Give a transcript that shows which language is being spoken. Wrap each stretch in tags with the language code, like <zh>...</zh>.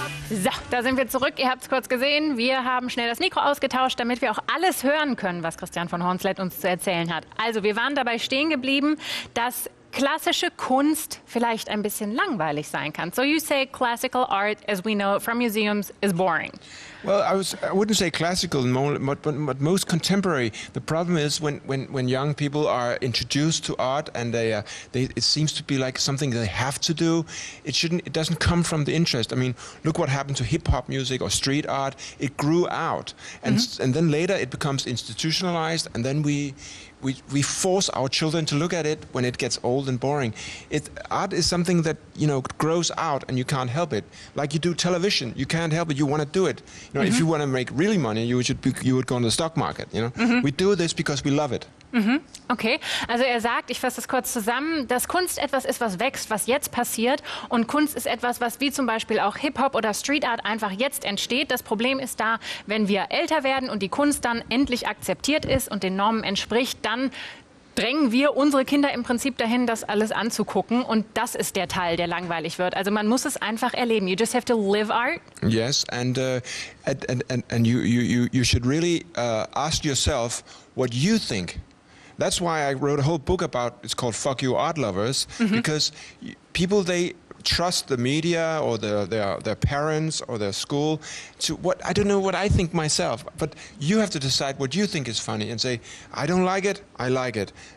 <de>So, da sind wir zurück. Ihr habt es kurz gesehen. Wir haben schnell das Mikro ausgetauscht, damit wir auch alles hören können, was Kristian von Hornsleth uns zu erzählen hat. Also, wir waren dabei stehen geblieben, dass klassische Kunst vielleicht ein bisschen langweilig sein kann.</de> <en>So you say classical art, as we know it from museums, is boring. Well, I wouldn't say classical, but most contemporary. The problem is when young people are introduced to art and it seems to be like something they have to do. It doesn't come from the interest. I mean, look what happened to hip hop music or street art. It grew out, and then later it becomes institutionalized, and then we force our children to look at it when it gets old and boring. Art is something that, you know, grows out and you can't help it. Like you do television, you can't help it. You want to do it. You know, if you want to make really money, you would go on the stock market. You know, we do this because we love it.</en> <de>Okay, also er sagt, ich fasse das kurz zusammen, dass Kunst etwas ist, was wächst, was jetzt passiert, und Kunst ist etwas, was wie zum Beispiel auch Hip-Hop oder Street Art einfach jetzt entsteht. Das Problem ist da, wenn wir älter werden und die Kunst dann endlich akzeptiert ist und den Normen entspricht, dann drängen wir unsere Kinder im Prinzip dahin, das alles anzugucken, und das ist der Teil, der langweilig wird. Also man muss es einfach erleben.</de> <en>You just have to live art. Yes, and you should really ask yourself what you think. That's why I wrote a whole book about, it's called Fuck You Art Lovers, because people, they trust the media or their parents or their school to what, I don't know what I think myself, but you have to decide what you think is funny and say, I don't like it, I like it.</en>